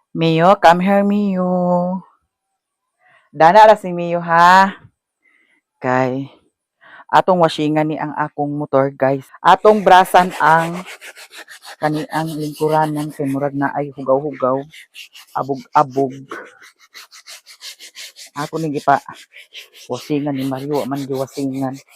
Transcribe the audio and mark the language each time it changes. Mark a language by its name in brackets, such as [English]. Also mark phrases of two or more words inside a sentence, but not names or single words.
[Cebuano] Mio, [English] come here, [Cebuano] Mio. Dana ra si Mio, ha? Kay, atong washingan ni ang akong motor, guys. Atong brasan ang kaniang lingkuranan kay murag na ay hugaw-hugaw, abog-abog. Ako ni gipa wasingan ni Mario man giwasingan.